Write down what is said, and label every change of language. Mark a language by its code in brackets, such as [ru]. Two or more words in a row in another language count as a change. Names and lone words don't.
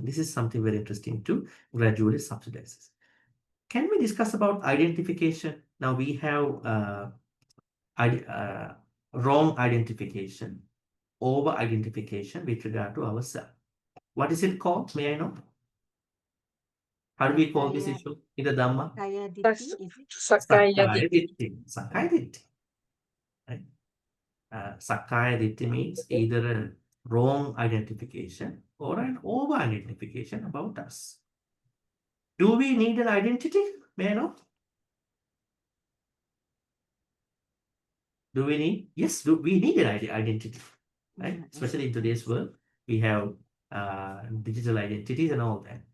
[en] This is something very interesting to gradually subsidize. Can we discuss about identification? Now we have wrong identification, over-identification with regard to ourselves. What is it called? May I know? How do we call this issue in the Dhamma? Sakaya Sakkaya Ditti. [pi] Ditti. Sakkaya Ditti. Right? Sakkaya Ditti [en] means either a wrong identification or an over-identification about us. Do we need an identity? May I know? Do we need? Yes, we need an identity, right? Especially in today's world, we have digital identities and all that.